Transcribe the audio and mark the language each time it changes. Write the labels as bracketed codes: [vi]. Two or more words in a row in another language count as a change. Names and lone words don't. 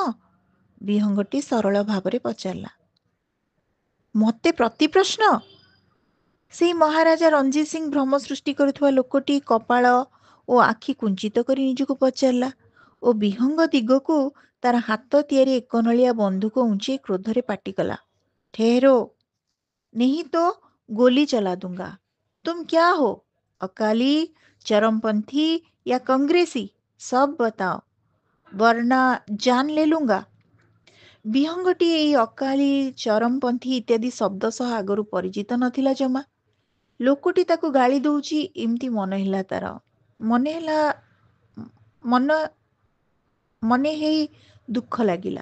[or] ବିହଙ୍ଗଟି ସରଳ ଭାବରେ ପଚାରିଲା। ମୋତେ ପ୍ରତିପ୍ରଶ୍ନ? ସେଇ ମହାରାଜା ରଞ୍ଜିତ ସିଂ ଭ୍ରମ ସୃଷ୍ଟି କରୁଥିବା ଲୋକଟି କପାଳ ଓ ଆଖି କୁଞ୍ଚିତ କରି ନିଜକୁ ପଚାରିଲା ଓ ବିହଙ୍ଗ ଦିଗକୁ ତାର ହାତ ତିଆରି ଏକନଳିଆ ବନ୍ଧୁକ ଉଞ୍ଚେଇ କ୍ରୋଧରେ ପାଟି କଲା। [hi] ठहरो, नहीं तो गोली चला दूंगा। तुम क्या हो? अकाली, चरमपंथी या कांग्रेसी? सब बताओ, वरना जान ले लूंगा। [or] ବିହଙ୍ଗଟି ଏଇ ଅକାଳି, ଚରମପନ୍ଥୀ ଇତ୍ୟାଦି ଶବ୍ଦ ସହ ଆଗରୁ ପରିଚିତ ନଥିଲା ଜମା। ଲୋକଟି ତାକୁ ଗାଳି ଦଉଛି ଏମିତି ମନେ ହେଲା ତାର। ମନେ ହେଇ ଦୁଃଖ ଲାଗିଲା।